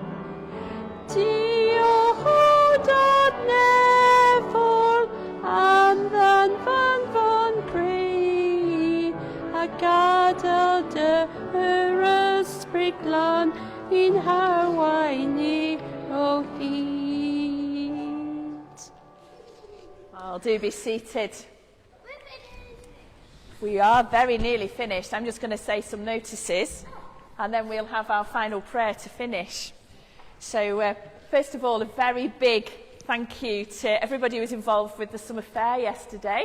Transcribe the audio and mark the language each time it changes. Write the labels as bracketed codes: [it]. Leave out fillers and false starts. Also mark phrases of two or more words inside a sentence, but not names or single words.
[cy] Diolch o dadnefol am ddanfon cryn, a gadael dy ysbryd glân i'n harwain ni o hyd. [en] I'll do be seated. We are very nearly finished. I'm just going to say some notices and then we'll have our final prayer to finish. So first of all, a very big thank you to everybody who was involved with the summer fair yesterday.